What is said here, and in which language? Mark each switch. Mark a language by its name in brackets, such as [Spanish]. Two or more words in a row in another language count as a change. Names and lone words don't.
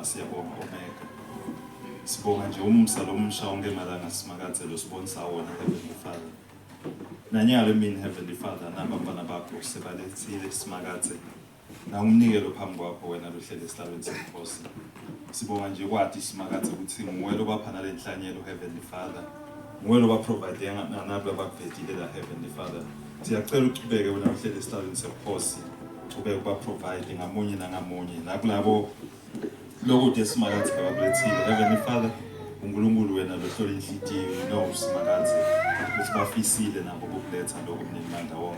[Swati] siyabonga Omega sibonga nje umsa lomusha wonke malanga simakathe lo sibonisa wona [English] Heavenly Father [Swati] nanyalo mina [English] Heavenly Father [Swati] nabantwana bakho sebalethile simakathe na umnikelo phambi kwakho wena lohlele esihlabeni sebukhosi sibonga nje kwathi simakathe ukuthi nguwe lobapha nalenhlanyelo [English] Heavenly Father [Swati] nguwe lo baprovide nabo abakuphetile la [English] Heavenly Father. [Swati] Siyacela uqhubeke wena uhlele esihlalweni sebukhosi ube ubaprovide ngamunye nangamunye nakulabo lokuthi esimakathi abakulethile. [English] Heavenly Father, [Swati] uNkulunkulu wena lohlola inhliziyo nosimakathi ukuthi bafisile nabo ukuletha lokho kumnimandla wonke.